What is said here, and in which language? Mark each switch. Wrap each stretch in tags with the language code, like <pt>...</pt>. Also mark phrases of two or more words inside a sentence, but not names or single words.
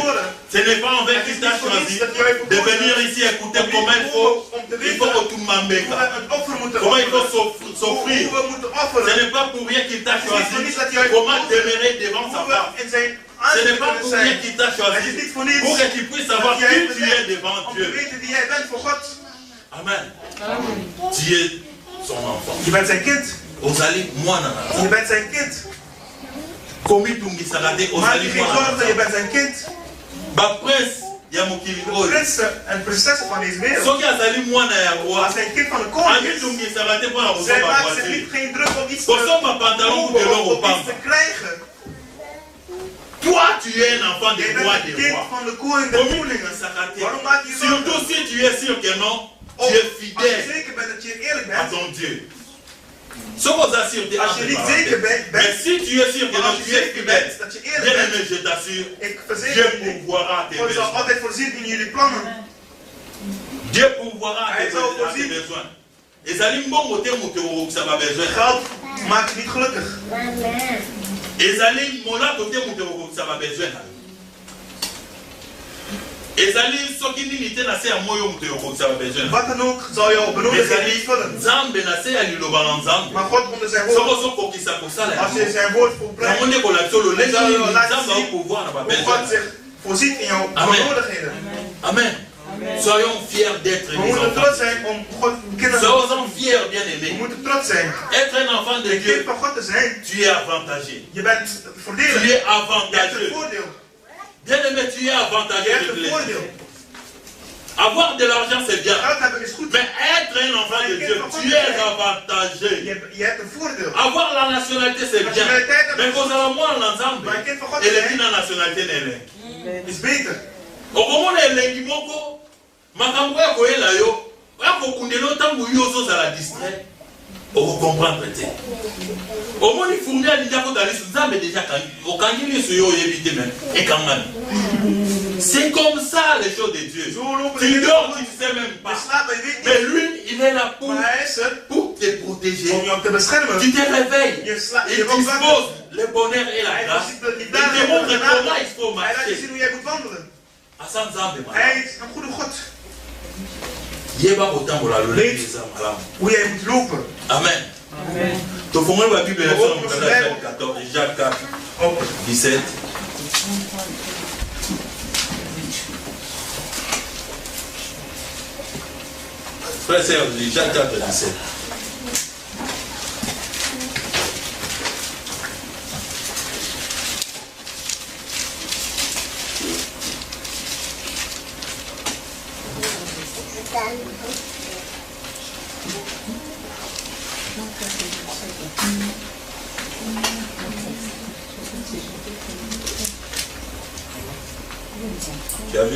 <fr>Ce n'est pas en vain qu'il t'a choisi de venir ici écouter comment il faut automambeka, comment il faut s'offrir. Ce n'est pas pour rien qu'il t'a choisi comment demeurer devant sa part. Ce n'est pas pour rien qu'il t'a choisi pour que tu puisses savoir qui tu es devant Dieu. Amen. Tu es son enfant.</fr> <nl>Je bent zijn kind.</nl> <ln>Ozali mwana.</ln> <nl>Je bent zijn kind.</nl> <ln>Komi tungisakate ozali mwana.</ln> <nl>Je bent zijn kind.</nl> <ln>Ba prince ya mokili oyo.</ln> <nl>Prins en prinses van deze wereld.</nl> <ln>Soki azali mwana ya roi.</ln> <nl>Als een kind van de koning.</nl> <ln>Angi tungisakate mpona</ln> <nl>Zij</nl> <ln>kozomba</ln> <nl>maakt zich</nl> <ln>voiture.</ln> <nl>niet geen druk om iets</nl> <fr>Kosomba pantalon ou de l'or au</fr> <nl>om iets</nl> <ln>pamba.</ln> <nl>te krijgen.</nl> <fr>Toi tu es un enfant</fr> <nl>Je</nl> <fr>de</fr> <nl>bent</nl> <fr>roi</fr> <nl>een</nl> <fr>des</fr> <nl>kind</nl> <fr>rois.</fr> <nl>van de koning de</nl> <ln>Komi</ln> <nl>koningen.</nl> <ln>tungisakate.</ln> <nl>Waarom maak je zo?</nl> <fr>Surtout si tu es sûr que non, tu es</fr> <nl>Als je</nl> <fr>fidèle</fr> <nl>zeker bent dat je eerlijk</nl> <fr>à</fr> <nl>bent.</nl> <fr>ton Dieu.</fr> <ln>Soki oza sûr</ln> <nl>Als je niet zeker bent,</nl> <fr>mais si tu es sûr que non,</fr> <nl>als</nl> <fr>tu</fr> <nl>je</nl> <fr>es</fr> <nl>zeker</nl> <fr>fidèle.</fr> <nl>bent dat je eerlijk</nl> <fr>Bien</fr> <nl>bent,</nl> <fr>aimé, je t'assure,</fr> <nl>ik</nl> <fr>Dieu</fr> <nl>verzeker je,</nl> <fr>pourvoira tes</fr> <nl>God zal</nl> <fr>besoins.</fr> <nl>altijd voorzien in jullie plannen.</nl> <fr>Dieu pourvoira</fr> <nl>Hij</nl> <fr>tes</fr> <nl>zal voorzien.</nl> <fr>besoins.</fr> <ln>Ezali mbongo te moto okokisa ba besoin.</ln> <nl>Geld maakt je niet gelukkig.</nl> <ln>Ezali molako te moto okokisa ba besoin. Ezali soki nini te na se ya moyo moto okokisa ba besoin.</ln> <nl>Wat dan ook zal jou benodigdheden</nl> <ln>Ezali</ln> <nl>niet vullen.</nl> <ln>Nzambe na se ya liloba na Nzambe.</ln> <nl>Maar God onder zijn</nl> <ln>Soko</ln> <nl>woord,</nl> <ln>ozokokisa kosala</ln> <nl>als je</nl> <ln>yango.</ln> <nl>zijn woord volbrengt,</nl> <ln>Yango nde kolakisa lolenge</ln> <nl>zal</nl> <ln>nini</ln> <nl>je laten</nl> <ln>Nzambe</ln> <nl>zien</nl> <ln>akopouvoir na ba</ln> <nl>hoe God</nl> <ln>besoin.</ln> <nl>zich voorziet in jouw Amen. benodigdheden.</nl> <fr>Amen. Soyons fiers d'être</fr> <nl>We</nl> <fr>des</fr> <nl>moeten</nl> <fr>enfants.</fr> <nl>trots zijn om God kinderen.</nl> <fr>Soyons fiers,</fr> <nl>We</nl> <fr>bien-aimés.</fr> <nl>moeten trots zijn.</nl> <fr>Être un enfant de</fr> <nl>Een kind</nl> <fr>Dieu,</fr> <nl>van God te zijn.</nl> <fr>tu es avantagé.</fr> <nl>Je bent voordelig.</nl> <fr>Tu es</fr> <nl>Je hebt een</nl> <fr>avantageux.</fr> <nl>voordeel.</nl> <fr>Bien-aimé, tu es</fr> <nl>Je</nl> <fr>avantageux.</fr> <nl>hebt</nl> <fr>je te</fr> <nl>een</nl> <fr>l'ai dit.</fr> <nl>voordeel.</nl> <fr>Avoir de l'argent, c'est bien.</fr> <nl>Geld hebben is goed.</nl> <fr>Mais être un enfant de Dieu, tu es avantagé.</fr> <nl>Je hebt een voordeel.</nl> <fr>Avoir la nationalité, c'est bien. Mais quand on a moins l'ensemble,</fr> <nl>Maar een kind van God</nl> <fr>et</fr> <nl>te</nl> <fr>les</fr> <nl>zijn</nl> <fr>filles la nationalité n'est rien.</fr> <nl>is beter.</nl> <fr>Au moment où les</fr> <ln>moko, makambo ya koyela yo, ya kokundela ntango yo ozozala distrait, okokomprendre te. Omoni fourmi alinga kotala lisu, Nzambe déjà okangi lisu yo oyebi te même, ekangami.</ln> <fr>C'est comme ça les choses de Dieu. Tu dors, tu ne sais même</fr> <nl>Je</nl> <fr>pas.</fr> <nl>slaapt en je weet</nl> <fr>Mais</fr> <nl>niet.</nl> <fr>lui, il est là</fr> <nl>Maar hij is er</nl> <fr>pour te protéger.</fr> <nl>om jou te beschermen.</nl> <fr>Tu te réveilles.</fr> <nl>Je slaapt.</nl> <fr>Il</fr> <nl>Je wordt wakker.</nl> <fr>dispose le bonheur et la</fr> <nl>Hij</nl> <fr>grâce.</fr> <nl>voorziet de</nl> <fr>Il</fr> <nl>liefde</nl> <fr>te montre</fr> <nl>en</nl> <fr>comment il faut</fr> <nl>hij laat je zien</nl> <fr>marcher.</fr> <nl>hoe jij moet wandelen.</nl> <ln>Asa Nzambe</ln> <nl>Hij</nl> <ln>malamu.</ln> <nl>is een goede God.</nl> <ln>Yeba kotambola lolenge</ln> <nl>Weet</nl> <ln>eza malamu.</ln> <nl>hoe jij moet lopen.</nl> <ln>Amen. Tofongoli ba Bible leçon</ln> <en>Open</en> <fr>dans</fr> <en>the Bible.</en> <fr>Jacques 14, Jacques 4,</fr> <en>Open.</en> <fr>17. Frère, c'est Jacques 4, 17. Tu as vu?</fr>